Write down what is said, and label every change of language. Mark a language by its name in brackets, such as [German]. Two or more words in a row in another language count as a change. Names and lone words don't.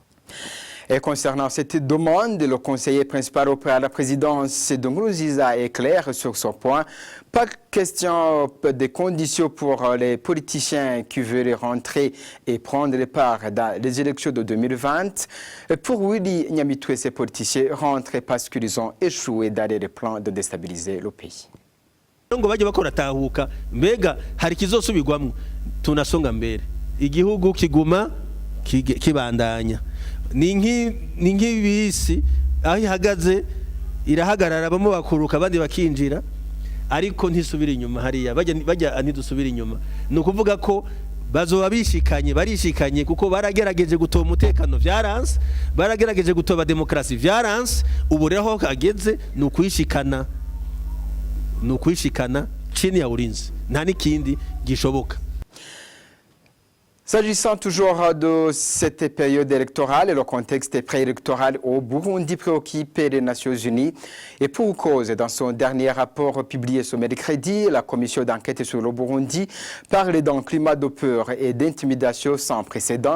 [French] Et concernant cette demande, le conseiller principal auprès à la présidence de Nkurunziza est clair sur ce point. Pas question des conditions pour les politiciens qui veulent rentrer et prendre part dans les élections de 2020. Pour Willy Nyamitwe, ces politiciens rentrent parce qu'ils ont échoué dans les plans de déstabiliser le pays. [Rundi] ngo bajye bakoratahuka mbega hari kizosubirwamwo tunasonga mbere igihugu kiguma kibandanya ni nk'ibisi aho ihagaze irahagarara bamwe bakuruka abandi bakinjira ariko ntisubira inyuma hariya bajya ntidusubira inyuma ni ukuvuga ko bazoba barishikanye kuko baragerageje gutoba umutekano vyaranse baragerageje gutoba demokrasi vyaranse ubu rero hageze ni ukwishikana [Swahili] chini ya ulinzi [Rundi] nta n'ikindi gishoboka. [French] S'agissant toujours de cette période électorale, le contexte préélectoral au Burundi préoccupe les Nations Unies. Et pour cause, dans son dernier rapport publié ce mercredi, la commission d'enquête sur le Burundi parle d'un climat de peur et d'intimidation sans précédent.